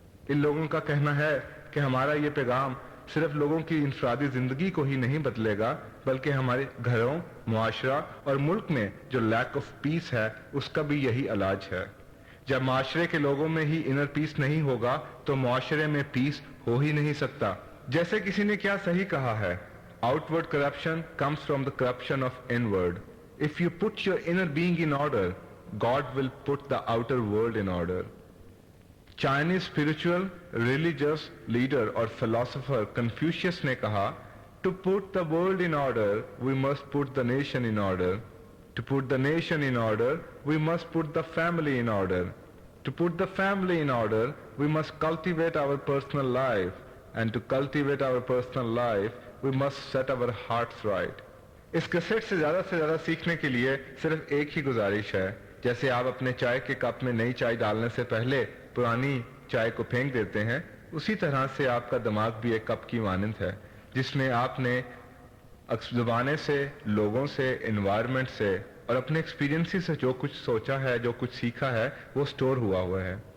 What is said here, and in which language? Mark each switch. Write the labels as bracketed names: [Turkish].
[Urdu] ان لوگوں کا کہنا ہے کہ ہمارا یہ پیغام صرف لوگوں کی انفرادی زندگی کو ہی نہیں بدلے گا بلکہ ہمارے گھروں، معاشرہ اور ملک میں جو لیک آف پیس ہے اس کا بھی یہی علاج ہے. جب معاشرے کے لوگوں میں ہی انر پیس نہیں ہوگا تو معاشرے میں پیس ہو ہی نہیں سکتا. جیسے کسی نے کیا صحیح کہا ہے, [English] outward corruption comes from the corruption of inward. If you put your inner being in order, God will put the outer world in order. Chinese spiritual, religious leader [Urdu] اور [English] philosopher Confucius [Urdu] نے کہا, [English] to put the world in order, we must put the nation in order. To put the nation in order, we must put the family in order. To put the family in order, we must cultivate our personal life. And to cultivate our personal life, we must set our hearts right. [Urdu] اس cassette سے زیادہ سیکھنے کے لیے صرف ایک ہی گزارش ہے. جیسے آپ اپنے چائے کے کپ میں نئی چائے ڈالنے سے پہلے پرانی چائے کو پھینک دیتے ہیں, اسی طرح سے آپ کا دماغ بھی ایک کپ کی مانند ہے جس میں آپ نے زبانیں سے, لوگوں سے, انوائرمنٹ سے اور اپنے ایکسپیرینس سے جو کچھ سوچا ہے, جو کچھ سیکھا ہے وہ سٹور ہوا ہے.